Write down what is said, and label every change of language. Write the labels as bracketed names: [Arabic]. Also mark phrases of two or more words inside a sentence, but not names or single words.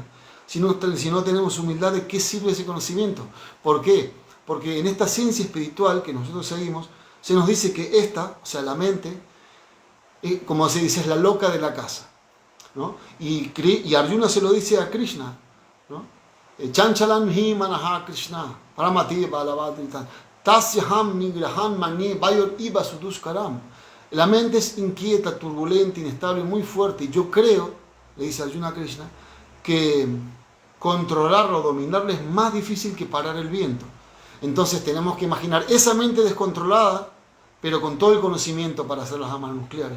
[Spanish] Si no tenemos humildad, ¿de qué sirve ese conocimiento? ¿Por qué? Porque en esta ciencia espiritual que nosotros seguimos, se nos dice que esta, o sea, la mente, como se dice, es la loca de la casa, ¿no? Y Arjuna se lo dice a Krishna, ¿no? [Sanskrit] चञ्चलं हि मनः कृष्ण, प्रमाथि बलवद्दृढम्, तस्याहं निग्रहं मन्ये वायोर् इव सुदुष्करम्. [Spanish] La mente es inquieta, turbulenta, inestable, muy fuerte. Y yo creo, le dice Arjuna a Krishna, que controlarlo, dominarlo es más difícil que parar el viento. Entonces tenemos que imaginar esa mente descontrolada, pero con todo el conocimiento para hacer las armas nucleares.